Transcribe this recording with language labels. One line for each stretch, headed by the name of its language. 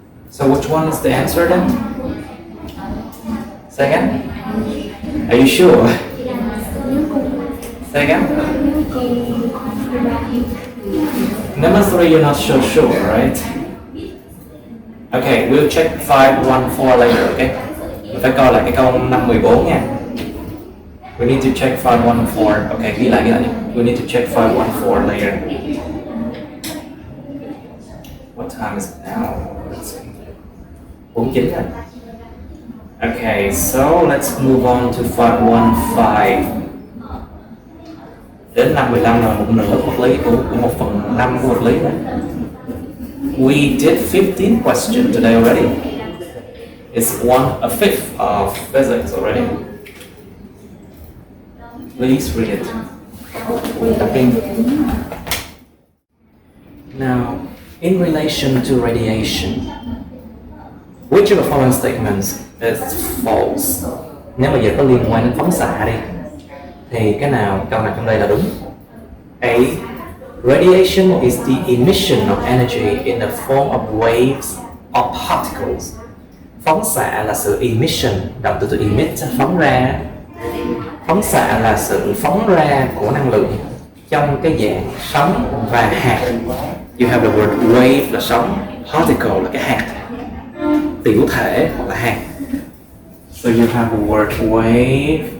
English: So which one is the answer then? Say again? Are you sure? Say again? Number 3, you're not so sure, right? Okay, we'll check 514 later, okay?
Vietnamese: Mình phải coi lại cái câu 514 nha.
English: We need to check 514. Okay,
Vietnamese: ghi lại đi.
English: We need to check 514 later. What time is it now? Let's see. 49 rồi. Okay, so let's move on to 515.
Vietnamese: Đến 515 là một nửa vật lý của 1/5 của vật lý đó.
English: We did 15 questions today already. It's 1/5 of physics already. Please read it. Now, in relation to radiation, which of the following statements is false?
Vietnamese: Nếu mà giờ có liên quan đến phóng xạ đi, thì cái nào câu nào trong đây là đúng?
English: A. Radiation is the emission of energy in the form of waves or particles.
Vietnamese: Phóng xạ là sự emission, động từ emit, phóng ra. Phóng xạ là sự phóng ra của năng lượng trong cái dạng sóng và hạt.
English: You have the word wave
Vietnamese: là sóng,
English: particle
Vietnamese: là cái hạt, tiểu thể hoặc là hạt.
English: So you have the word wave